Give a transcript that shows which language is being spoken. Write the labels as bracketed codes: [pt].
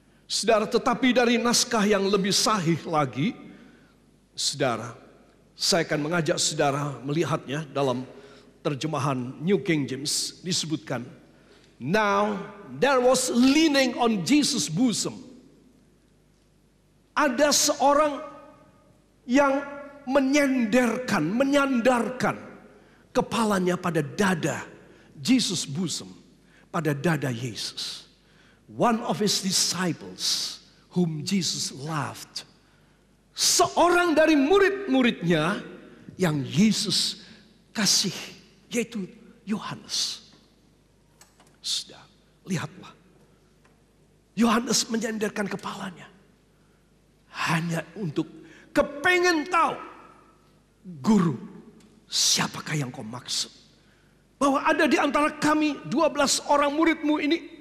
[id] Saudara, tetapi dari naskah yang lebih sahih lagi, saudara, saya akan mengajak saudara melihatnya dalam terjemahan New King James, disebutkan, [en] now there was leaning on Jesus' bosom. [id] Ada seorang yang menyandarkan kepalanya pada dada [en] Jesus' bosom, [id] pada dada Yesus. [en] One of his disciples whom Jesus loved. [id] Seorang dari murid-muridnya yang Yesus kasih, yaitu Yohanes. Sudah, lihatlah. Yohanes menyandarkan kepalanya hanya untuk kepengen tahu, guru, siapakah yang kau maksud? Bahwa ada di antara kami 12 orang muridmu ini